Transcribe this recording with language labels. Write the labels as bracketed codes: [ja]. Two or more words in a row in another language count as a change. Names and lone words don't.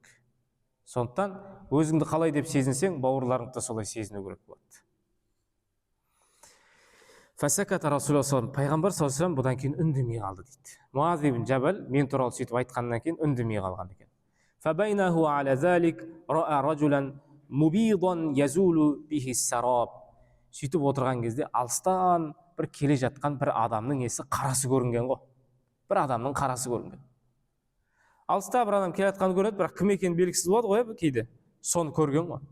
[kk] Сондықтан өзіңді қалай деп сезінсең, бауырларыңды да солай сезіну керек болады. [ar] فسكت رسول الله صلى الله عليه وسلم, пайғамбар صلى الله عليه وسلم [kk] бұдан кейін үндемей қалды дейді. Муаз ибн Джабал мен туралы сөйтіп айтқаннан кейін үндемей қалған екен. [ar] فبينا هو على ذلك رأى رجلا مبيضا يزول به السراب. [kk] Сөйтіп отырған кезде алыстан бір келе жатқан бір адамның несі қарасы көрінген ғой. Бір адамның қарасы көрінген. Алыста бір адам келе жатқанын көреді, бірақ кім екені белгісіз болады ғой кейде. Соны көрген ғой.